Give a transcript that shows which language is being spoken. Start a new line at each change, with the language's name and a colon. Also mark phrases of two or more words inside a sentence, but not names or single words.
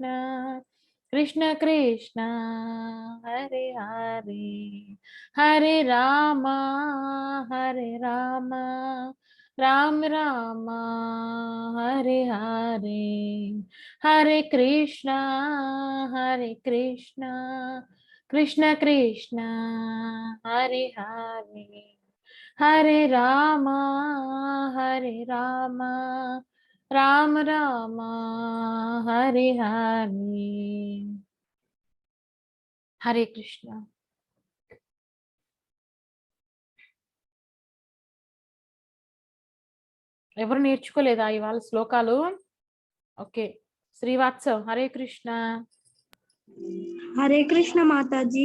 Sanskrit: కృష్ణ కృష్ణ హరే హరే హరే రామ హరే రామ రామ రామ హరే హరే హరే కృష్ణ కృష్ణ కృష్ణ హరే హరే హరే రామ రామ రామ రామ హరే హరే హరే కృష్ణ.
Telugu: ఎవరు నేర్చుకోలేదా ఇవాళ శ్లోకాలు? ఓకే, శ్రీవాత్సవ్
Sanskrit: హరే కృష్ణ. హరే కృష్ణ
Telugu: మాతాజీ.